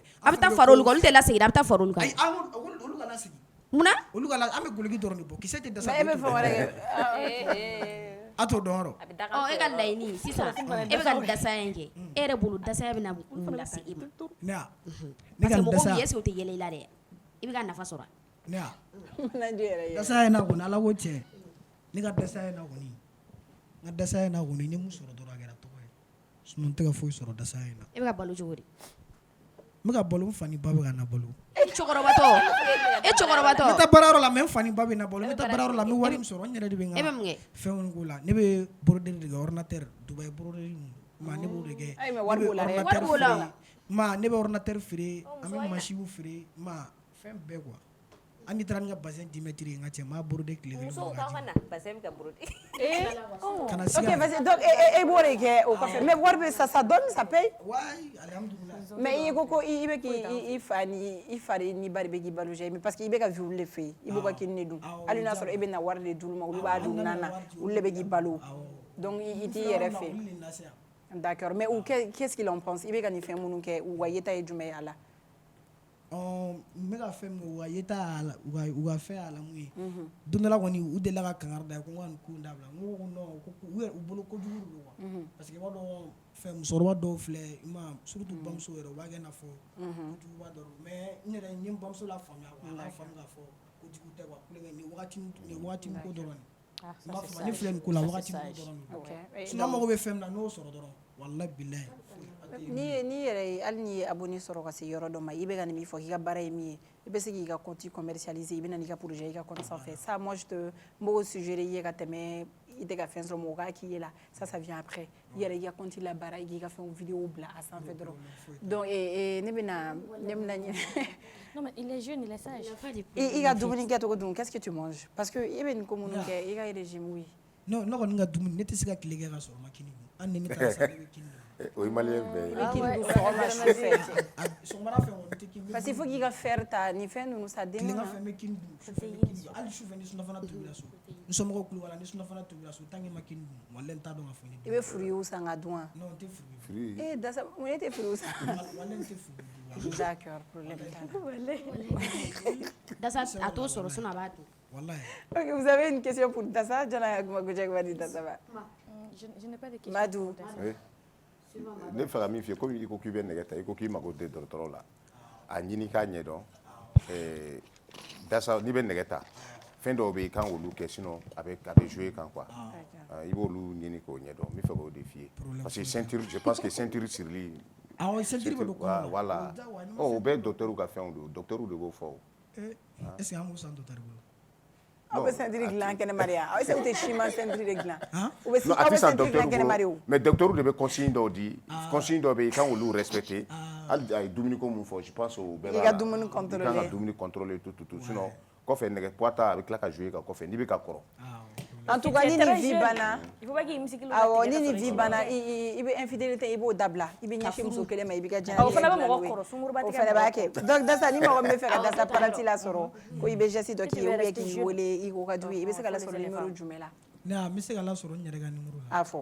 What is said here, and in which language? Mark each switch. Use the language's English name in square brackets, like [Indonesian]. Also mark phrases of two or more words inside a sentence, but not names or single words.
[Bambara] A bɛ taa fara olu kan olu tɛ lasegin a bɛ taa fara olu kan. Ayi olu ka lasegin. Munna. Olu ka an bɛ goloki dɔrɔn de bɔ kisɛ tɛ dasa. E bɛ fɛn wɛrɛ kɛ. A t'o dɔn yɔrɔ. E ka laɲini sisan e bɛ ka nin dasaya in kɛ e yɛrɛ bolo dasaya bɛna mun lase e ma. Ne ka [French] parce que [Bambara] nin mɔgɔw dasa. ye [French] est-ce que [Bambara] o tɛ yɛlɛ i la dɛ i bɛ ka nafa sɔrɔ. Ne dasa ye na kɔni Ala ko tiɲɛ ne ka dasa ye na kɔni n ka dasa ye na kɔni n ye mun sɔrɔ dɔrɔn a kɛra tɔgɔ ye sinon n tɛ ka foyi sɔrɔ dasa ye na. E bɛ ka balo cogo di. n bɛ ka balo n fa ni ba bɛ ka na balo. E cɛkɔrɔbatɔ. n bɛ taa baarayɔrɔ la mais n fa ni ba bɛ na balo n bɛ taa baarayɔrɔ la n bɛ wari min sɔrɔ n yɛrɛ de bɛ n ka fɛnw k'o la ne bɛ broderi de kɛ ordinateur Dubaï broderi ma ne b'o de kɛ. Ayi mais wari b'o la dɛ. Ma ne bɛ ordinateur feere an bɛ machine feere ma fɛn bɛɛ quoi. An ni taara ni ka bassin 10 mètres ye n ka cɛ maa brode tile kelen. Musow k'an ka na bassin bɛ ka brode. Kana [French] Ok vas-y donc [Bambara] e b'o de kɛ o kɔfɛ mais wari bɛ [French] ça donne ça paye. Ouais alhamdoulilah. [Bambara] Mais i ko ko i bɛ k'i fa ni ba de bɛ k'i balo mais [French] parce que [Bambara] i bɛ ka vivre olu de fɛ yen i b'u ka kini de dun hali n'a sɔrɔ e bɛ na wari de d'olu ma olu b'a dun nana olu de bɛ k'i balo donc i t'i yɛrɛ fɛ. [French] D'accord mais qu'est-ce qu'il en pense [Bambara] i bɛ ka nin fɛn minnu kɛ u ka yeta ye jumɛn ye a la. n bɛ ka fɛn min u ka yeta u ka fɛn a la mun ye don dɔ la kɔni u delila ka kangari da ye ko n ka nin ko in dabila n ko non ko u bolo kojugu de don quoi [French] parce que [Bambara] i b'a dɔn fɛn musokɔrɔba dɔw filɛ i ma surtout bamuso yɛrɛ u b'a kɛ i n'a fɔ kojuguba dɔ don mais n yɛrɛ n ye n bamuso la faamuya quoi a k'a faamu k'a fɔ kojugu tɛ quoi kulonkɛ nin wagati ko dɔrɔn de n b'a fɔ ne filɛ nin ko la wagati ko dɔrɔn de sinon an mago bɛ fɛn min na n'o sɔrɔ dɔrɔn [Arabic] والله بالله [Bambara] Ni yɛrɛ hali ni ye abonné sɔrɔ ka se yɔrɔ dɔ ma i bɛ ka nin min fɔ k'i ka baara ye min ye i bɛ se k'i ka compte commercialiser i bɛ na n'i ka projet i ka compte sanfɛ [French] ça moi je te [Bambara] m'o suggérer i ye ka tɛmɛ i tɛ ka fɛn sɔrɔ mɔgɔ k'a k'i ye la [French] ça vient après [Bambara] i yɛrɛ i ka compte la baara i k'i ka fɛnw vidéo bila a sanfɛ dɔrɔn donc ne bɛna [French] Non, mais il est jeune, il est sage. [Bambara] i ka dumuni kɛcogo dun [French] qu'est-ce que tu manges parce que [Bambara] i bɛ nin ko minnu kɛ i ka [French] régime oui [Bambara] non ne kɔni ka dumuni ne tɛ se ka tile kɛ ka sɔrɔ ma kini dun hali ni ne taara sa ne bɛ kini dun o ye maliyɛn bɛɛ ye. i bɛ kini dun sɔgɔma sufɛ sɔgɔmada fɛ kɔni tɛ kini [French] parce que il faut [Bambara] k'i ka fer ta nin fɛn ninnu sa den tilegan fɛ n bɛ kini dun sufɛ n bɛ kini dun hali sufɛ ni sunafana tobila so n somɔgɔw kulo wala ni sunafana tobila so tant que n ma kini dun walahi n t'a dɔn ka fɔ i bɛ furiw san ka dun wa non n tɛ furu dasa mun e tɛ furiw san walahi n tɛ furu [French] d'accord problème [Bambara] t'a Dasa a t'o sɔrɔ sinon a b'a dun. wallahi [French] ok vous avez une question pour [Bambara] Dasa jana kuma ko jɛgɛ di Dasa ba [French] Je n'ai pas de questions. [Bambara] Madou ne bɛ fɛ ka min f'i ye komi i ko k'i bɛ nɛgɛ ta i ko k'i mago tɛ dɔgɔtɔrɔ la a ɲini k'a ɲɛdɔn Dasa n'i bɛ nɛgɛ ta fɛn dɔw bɛ yen i kan k'olu kɛ sinon a bɛ jouer kan quoi i b'olu ɲini k'o ɲɛdɔn n bɛ fɛ k'o de f'i ye [French] parce que ceinture je pense que ceinture [Bambara] sirili awɔ ceinture bɛ don kɔnɔ voilà o bɛɛ ye docteur ka fɛnw de docteur de b'o fɔ est-ce que an b'o san docteur bolo aw bɛ ceinture dilan kɛnɛma de yan aw tɛ siman ceinture de dilan u bɛ non a tɛ san ceinture docteur dilan kɛnɛma de o bolo mais docteur de bɛ consigne dɔw di consigne dɔw bɛ yen i kan k'olu respecter hali a ye dumuni ko mun fɔ [French] je pense [Bambara] o bɛɛ b'a la i ka dumuni contrôler i kan ka dumuni [French] contrôler tout sinon [Bambara] kɔfɛ nɛgɛ poids ta a bɛ tila ka jouer kan kɔfɛ n'i bɛ ka kɔrɔ [French] en tout cas [Bambara] ni nin vie banna [French] Il faut pas qu'il y ait une musique. [Bambara] awɔ ni nin vie banna i bɛ infidélité i b'o dabila i bɛ ɲɛsin muso kelen ma i b'i ka diɲɛ O fana bɛ mɔgɔ kɔrɔ sunkuruba o tigɛ fana b'a mɔgɔ kɛ donc Dasa ni mɔgɔ min bɛ fɛ ka Dasa paranti la sɔrɔ ko i bɛ geste dɔ k'i ye [French] ou bien [Bambara] k'i wele i ko ka jugu i bɛ se ka lasɔrɔ numéro jumɛn la ne n bɛ se ka lasɔrɔ n yɛrɛ ka numéro la a fɔ